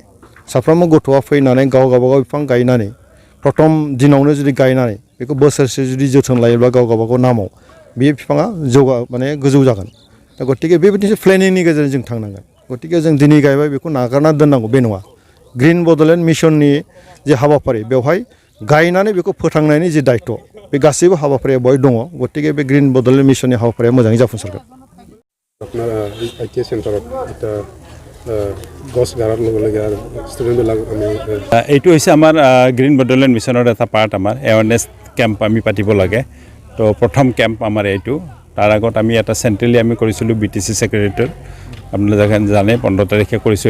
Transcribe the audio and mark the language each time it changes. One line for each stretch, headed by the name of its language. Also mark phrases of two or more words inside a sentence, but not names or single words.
Bodo: साफ्रोमबो गथ'आ फैनानै गावबागाव बिफां गायनानै प्रथम दिनावनो जुदि गायनानै बेखौ बोसोरसे जुदि जोथोन लायोब्ला गावबागाव नामाव बे बिफाङा गोजौ जागोन। दा गतिके बेबायदि प्लेनिंनि गेजेरजों जों थांनांगोन। गतिके जों दिनै गायबाय बेखौ नागारना दोननांगौ बे नङा। ग्रीन बड'लेण्ड मिशननि जे हाबाफारि बेवहाय गायनानै बेखौ फोथांनायनि जे दायथ' बे गासैबो हाबाफारिया बेवहाय दङ। गतिके बे ग्रीन बड'लेण्ड मिशननि हाबाफारिया मोजाङै जाफुंसारगोन।
Assamese: আপনার ITI সেন্টারত এটা গছ গাড়ার লগে লগে আর স্টুডেন্টবিলাক আমি এইটো হৈছে আমাৰ গ্ৰীণ বডলেণ্ড মিছনৰ এটা পাৰ্ট। আমাৰ এৱাৰনেছ কেম্প আমি পাতিব লাগে। তো প্ৰথম কেম্প আমাৰ এইটো। তাৰ আগত আমি এটা চেণ্ট্ৰেলি আমি কৰিছিলোঁ BTC ছেক্ৰেটেৰিয়েটত, আপোনালোকে জানে 15 তাৰিখে কৰিছোঁ।